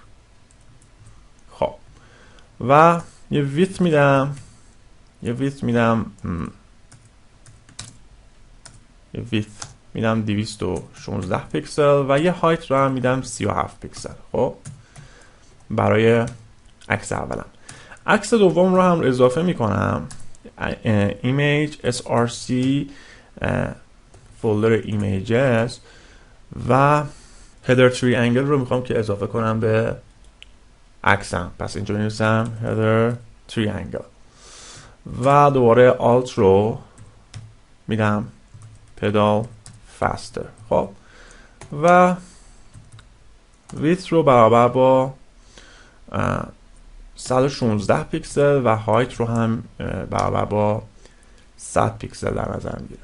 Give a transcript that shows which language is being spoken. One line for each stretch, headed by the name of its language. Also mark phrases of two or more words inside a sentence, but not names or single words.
Persian: خب و یه width میدم 216 پیکسل و یه هایت رو هم میدم 37 پیکسل. خب برای عکس اولم. عکس دوم رو هم اضافه میکنم
English: image src
Persian: فولدر images و
English: header triangle
Persian: رو میخوام که اضافه کنم به عکسم. پس اینجا می‌نویسم
English: header triangle
Persian: و دوباره alt رو میدم
English: pedal faster.
Persian: خب و width رو برابر با 116 پیکسل و هایت رو هم برابر با 100 پیکسل در نظر میگیرم.